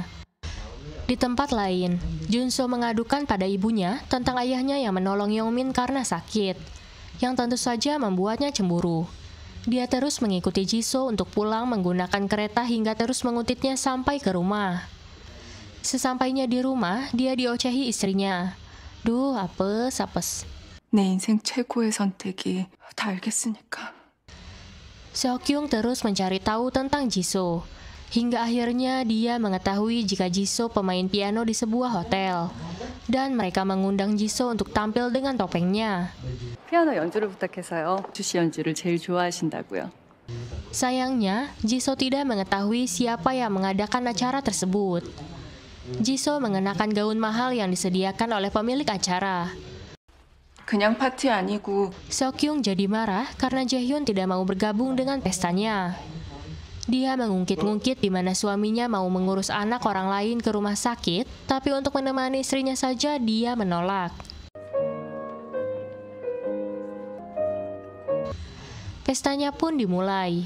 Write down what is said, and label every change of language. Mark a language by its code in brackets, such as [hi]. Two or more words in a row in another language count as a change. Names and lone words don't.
[id] Di tempat lain, Junso mengadukan pada ibunya tentang ayahnya yang menolong Yongmin karena sakit, yang tentu saja membuatnya cemburu. Dia terus mengikuti Jisoo untuk pulang menggunakan kereta hingga terus mengutitnya sampai ke rumah. Sesampainya di rumah, dia diocehi istrinya. Duh, apes. [ko] 내 인생 최고의 선택이 다 알겠으니까. [id] Seokhyung terus mencari tahu tentang Jisoo. Hingga akhirnya dia mengetahui jika Jisoo pemain piano di sebuah hotel. Dan mereka mengundang Jisoo untuk tampil dengan topengnya. [ko] 피아노 연주를 부탁해서요. 주시 연주를 제일 좋아하신다고요. [id] Sayangnya, Jisoo tidak mengetahui siapa yang mengadakan acara tersebut. Jisoo mengenakan gaun mahal yang disediakan oleh pemilik acara. [ko] 그냥 파티 아니고 [id] Seokhyung jadi marah karena Jaehyun tidak mau bergabung dengan pestanya. Dia mengungkit-ungkit di mana suaminya mau mengurus anak orang lain ke rumah sakit, tapi untuk menemani istrinya saja dia menolak. Pestanya pun dimulai.